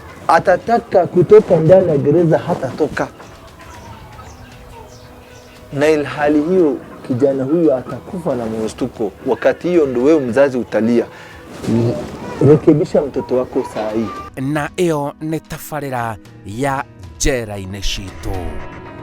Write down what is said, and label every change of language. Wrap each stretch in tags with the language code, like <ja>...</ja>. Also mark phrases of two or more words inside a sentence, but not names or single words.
<sw>atataka kutoka ndani ya gereza hatatoka, na ilhali hiyo kijana huyo atakufa na mshtuko. Wakati hiyo ndio wewe mzazi utalia. Rekebisha mtoto wako saa hii.</sw> <ki>Na iyo nĩ tabarĩra ya Njera-inĩ Citũ.</ki>